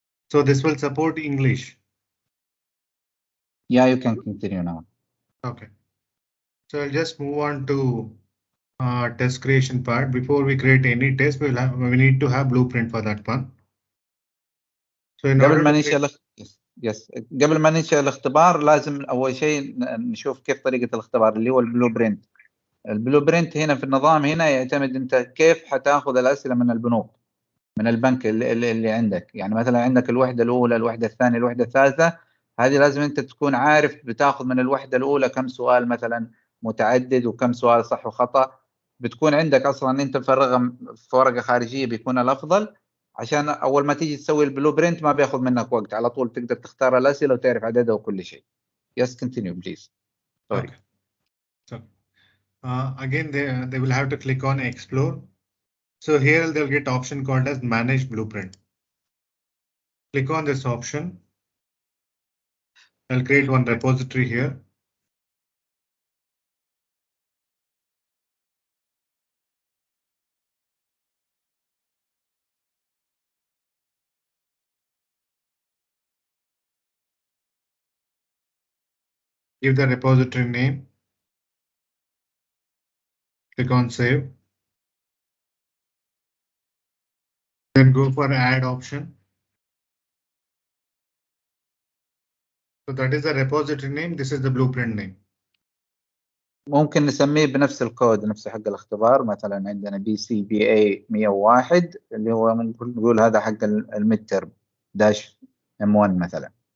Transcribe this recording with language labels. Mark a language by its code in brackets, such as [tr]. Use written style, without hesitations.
[en] So this will support English. Yeah, you can continue now. Okay. So I'll just move on to test creation part. Before we create any test, we need to have blueprint for that one. So in [ar] قبل [en] order [ar] ما [en] to [ar] ننشئ يس قبل ما ننشئ الاختبار لازم اول شيء نشوف كيف طريقة الاختبار اللي هو البلو برنت. البلو برنت هنا في النظام هنا يعتمد انت كيف حتاخذ الاسئله من البنوك، من البنك اللي عندك. يعني مثلا عندك الوحده الاولى، الوحده الثانيه، الوحده الثالثه، هذه لازم انت تكون عارف بتاخذ من الوحده الاولى كم سؤال مثلا متعدد وكم سؤال صح وخطا. بتكون عندك اصلا انت مفرغها في ورقه خارجيه بيكون الافضل، عشان اول ما تيجي تسوي البلو برنت ما بياخذ منك وقت، على طول تقدر تختار الاسئله وتعرف عددها وكل شيء. [en] Yes, continue please. Sorry. Okay. So again, they will have to click on explore. So here they'll get option called as manage blueprint. Click on this option. I'll create one repository here. Give the repository name. Click on save. Then go for add option. So that is the repository name. This is the blueprint name. [ar] ممكن نسميه بنفس الكود، نفس حق الاختبار. مثلا عندنا BCBA 101 اللي هو نقول هذا حق الميد ترم داش M1 مثلا.